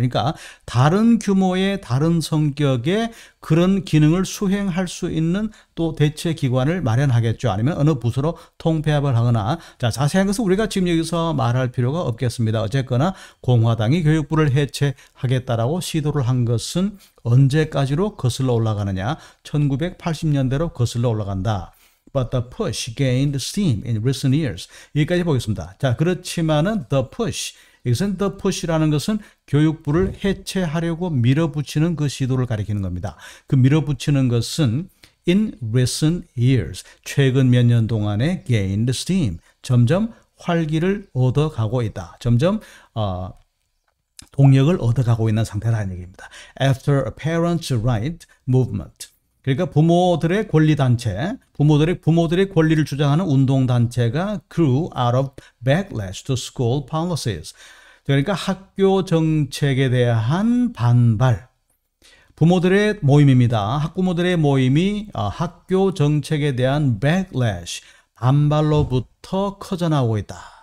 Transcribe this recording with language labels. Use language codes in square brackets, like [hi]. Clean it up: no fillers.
[ko] 그러니까 다른 규모의 다른 성격의 그런 기능을 수행할 수 있는 또 대체 기관을 마련하겠죠. 아니면 어느 부서로 통폐합을 하거나, 자, 자세한 것은 우리가 지금 여기서 말할 필요가 없겠습니다. 어쨌거나 공화당이 교육부를 해체하겠다라고 시도를 한 것은 언제까지로 거슬러 올라가느냐? 1980년대로 거슬러 올라간다. [en] But the push gained steam in recent years. [ko] 여기까지 보겠습니다. 자, 그렇지만은 the push, 여기서는 the push라는 것은 교육부를 해체하려고 밀어붙이는 그 시도를 가리키는 겁니다. 그 밀어붙이는 것은 [en] in recent years, [ko] 최근 몇 년 동안에 [en] gained steam, [ko] 점점 활기를 얻어가고 있다. 점점 동력을 얻어가고 있는 상태라는 얘기입니다. [en] After a parents' right movement. [ko] 그러니까 부모들의 권리단체, 부모들의 권리를 주장하는 운동단체가 [en] grew out of backlash to school policies. [ko] 그러니까 학교 정책에 대한 반발. 부모들의 모임입니다. 학부모들의 모임이 학교 정책에 대한 backlash, 반발로부터 커져나오고 있다.